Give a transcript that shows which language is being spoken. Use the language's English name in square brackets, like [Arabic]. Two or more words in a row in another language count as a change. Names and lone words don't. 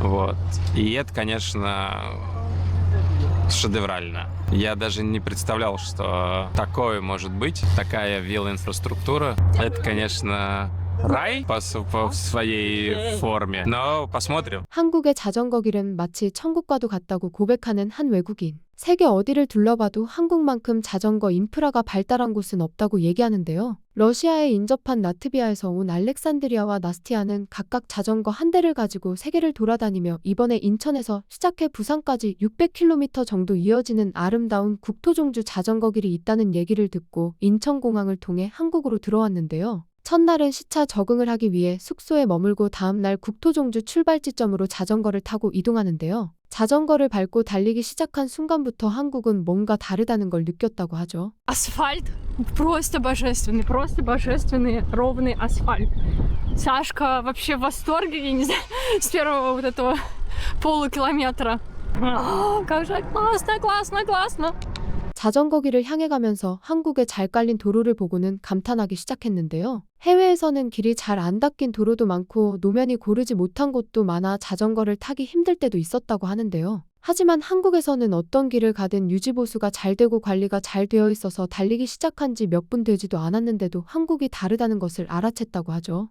[Russian] Вот. И это, конечно, шедеврально. Я даже не представлял, что такое может быть, такая велоинфраструктура. Это, конечно, рай по своей форме, но посмотрим. [Korean] 한국의 자전거 길은 마치 천국과도 같다고 고백하는 한 외국인. 세계 어디를 둘러봐도 한국만큼 자전거 인프라가 발달한 곳은 없다고 얘기하는데요. 러시아에 인접한 라트비아에서 온 알렉산드리아와 나스티아는 각각 자전거 한 대를 가지고 세계를 돌아다니며 이번에 인천에서 시작해 부산까지 600km 정도 이어지는 아름다운 국토종주 자전거 길이 있다는 얘기를 듣고 인천공항을 통해 한국으로 들어왔는데요. 첫날은 시차 적응을 하기 위해 숙소에 머물고 다음날 국토종주 출발 지점으로 자전거를 타고 이동하는데요. 자전거를 밟고 달리기 시작한 순간부터 한국은 뭔가 다르다는 걸 느꼈다고 하죠. [Russian] Асфальт просто божественный ровный асфальт. Сашка вообще в восторге, я не знаю, с первого вот этого полукилометра. Как же классно. [Korean] 자전거 길을 향해 가면서 한국의 잘 깔린 도로를 보고는 감탄하기 시작했는데요. 해외에서는 길이 잘 안 닦인 도로도 많고 노면이 고르지 못한 곳도 많아 자전거를 타기 힘들 때도 있었다고 하는데요. 하지만 한국에서는 어떤 길을 가든 유지보수가 잘 되고 관리가 잘 되어 있어서 달리기 시작한 지 몇 분 되지도 않았는데도 한국이 다르다는 것을 알아챘다고 하죠.